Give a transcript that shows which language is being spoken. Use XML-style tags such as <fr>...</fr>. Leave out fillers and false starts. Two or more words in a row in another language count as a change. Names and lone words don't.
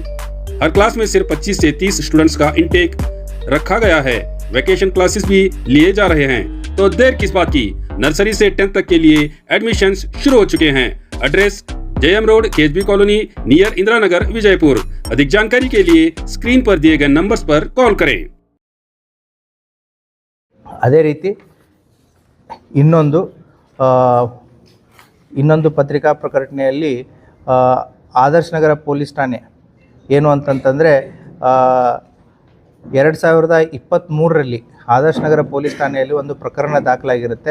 <hi>हर क्लास में सिर्फ 25 से 30 स्टूडेंट्स का इनटेक रखा गया है। वेकेशन क्लासेस भी लिए जा रहे हैं, तो देर किस बात की। नर्सरी से 10th तक के लिए एडमिशंस शुरू हो चुके हैं। एड्रेस JM रोड, KSB कॉलोनी, नियर इंदिरा नगर, विजयपुर। अधिक जानकारी के लिए स्क्रीन पर दिए गए नंबर्स पर कॉल करें।</hi> <kn>ಅದೇ ರೀತಿ ಇನ್ನೊಂದು ಪತ್ರಿಕಾ ಪ್ರಕಟಣೆಯಲ್ಲಿ ಆದರ್ಶ ನಗರ ಪೊಲೀಸ್ ಠಾಣೆ ಏನು ಅಂತಂತಂದರೆ 2023ರಲ್ಲಿ ಆದರ್ಶ ನಗರ ಪೊಲೀಸ್ ಠಾಣೆಯಲ್ಲಿ ಒಂದು ಪ್ರಕರಣ ದಾಖಲಾಗಿರುತ್ತೆ.</kn>